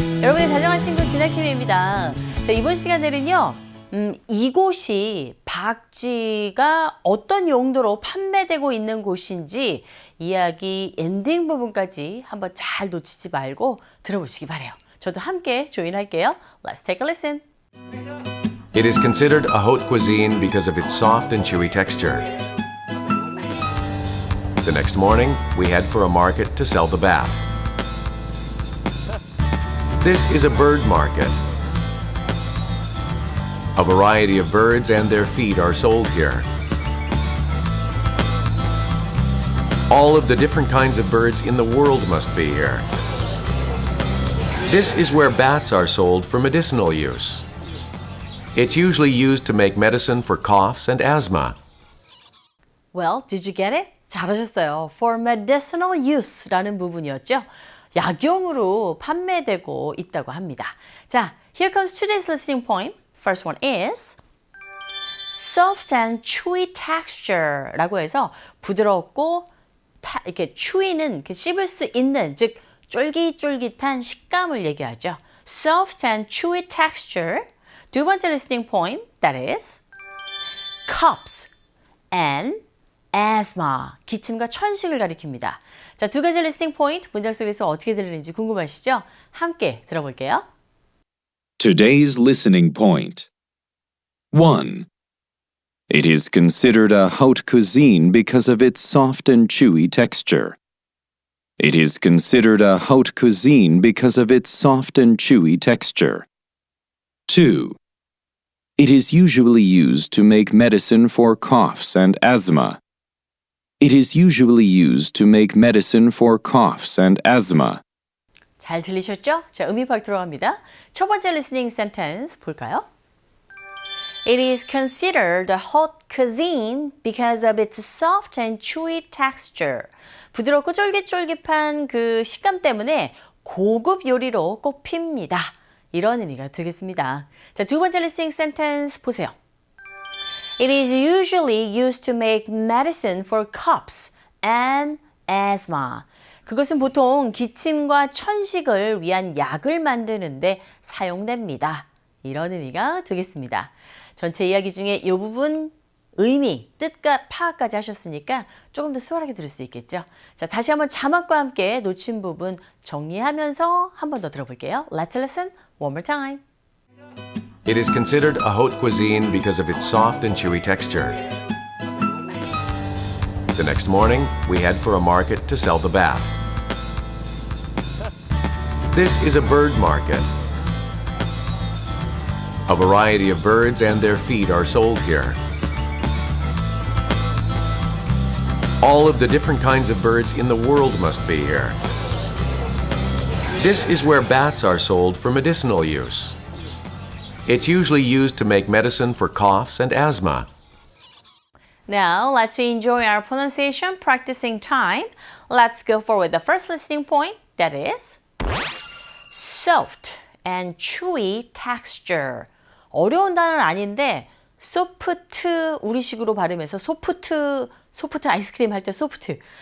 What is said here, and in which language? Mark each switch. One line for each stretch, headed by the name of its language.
Korean: 여러분의 다정한 친구 진아킴입니다. 자, 이번 시간에는요 이곳이 박쥐가 어떤 용도로 판매되고 있는 곳인지 이야기 엔딩 부분까지 한번 잘 놓치지 말고 들어보시기 바래요. 저도 함께 조인할게요.
English: Let's take a listen! It is considered a haute cuisine because of its soft and chewy texture. The next morning, we head for a market to sell the bat. This is a bird market. A variety of birds and their feed are sold here. All of the different kinds of birds in the world must be here. This is where bats are sold for medicinal use. It's usually used to make medicine for coughs and asthma. Well, did you get it?
Korean: 잘하셨어요.
English: For medicinal use
Korean: 라는 부분이었죠. 약용으로 판매되고 있다고 합니다. 자,
English: here comes today's listening point. First one is soft and chewy texture
Korean: 라고 해서 부드럽고 이렇게 chewy는 씹을 수 있는, 즉 쫄깃쫄깃한 식감을 얘기하죠.
English: Soft and chewy texture. 두 번째 listening point, that is coughs and asthma,
Korean: 기침과 천식을 가리킵니다. 자, 두 가지 listening point, 문장 속에서 어떻게 들리는지 궁금하시죠? 함께 들어볼게요.
English: Today's listening point. 1. It is considered a haute cuisine because of its soft and chewy texture. It is considered a haute cuisine because of its soft and chewy texture. 2. It is usually used to make medicine for coughs and asthma. It is usually used to make medicine for coughs and asthma.
Korean: 잘 들리셨죠? 자, 음입학 들어갑니다. 첫 번째 listening sentence 볼까요?
English: It is considered a haute cuisine because of its soft and chewy texture.
Korean: 부드럽고 쫄깃쫄깃한 그 식감 때문에 고급 요리로 꼽힙니다. 이런 의미가 되겠습니다. 자, 두 번째 listening sentence 보세요.
English: It is usually used to make medicine for coughs and asthma.
Korean: 그것은 보통 기침과 천식을 위한 약을 만드는데 사용됩니다. 이런 의미가 되겠습니다. 전체 이야기 중에 이 부분 의미, 뜻과 파악까지 하셨으니까 조금 더 수월하게 들을 수 있겠죠. 자, 다시 한번 자막과 함께 놓친 부분 정리하면서 한 번 더 들어볼게요.
English: Let's listen one more time. It is considered a haute cuisine because of its soft and chewy texture. The next morning, we head for a market to sell the bat. This is a bird market. A variety of birds and their feed are sold here. All of the different kinds of birds in the world must be here. This is where bats are sold for medicinal use. It's usually used to make medicine for coughs and asthma. Now, let's enjoy our pronunciation practicing time. Let's go forward. The first listening point, that is soft and chewy texture.
Korean: 어려운 단어는 아닌데 소프트, 우리식으로 발음해서 소프트 아이스크림 할 때 소프트.